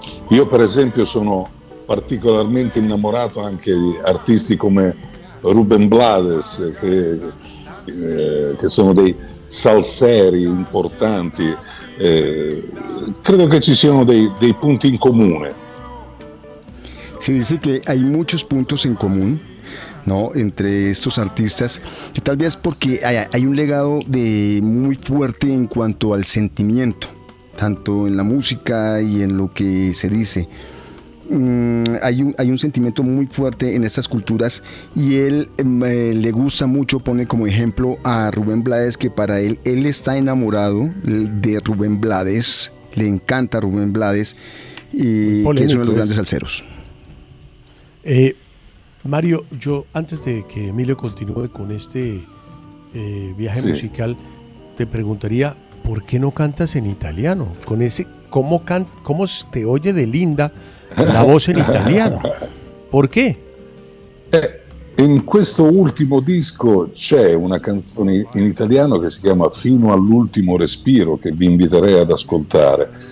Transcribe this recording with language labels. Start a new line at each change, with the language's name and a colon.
Italian: Io per esempio sono particolarmente innamorato anche di artisti come Rubén Blades, che sono dei salseri importanti. Credo che ci siano dei punti in comune.
Spanish: Si dice che hay muchos puntos en común, ¿no? Entre estos artistas, que tal vez porque hay un legado de muy fuerte en cuanto al sentimiento, tanto en la música y en lo que se dice. Hay un sentimiento muy fuerte en estas culturas y él le gusta mucho, pone como ejemplo a Rubén Blades, que para él está enamorado de Rubén Blades, le encanta Rubén Blades, y que es uno de los grandes salseros. Mario, yo antes de que Emilio continúe con este viaje musical, te preguntaría, ¿por qué no cantas en italiano? Con ese, ¿cómo te oye de linda la voz en italiano? ¿Por qué?
Italian: En questo ultimo disco c'è una canzone in italiano che si chiama Fino all'ultimo respiro, che vi inviterei ad ascoltare.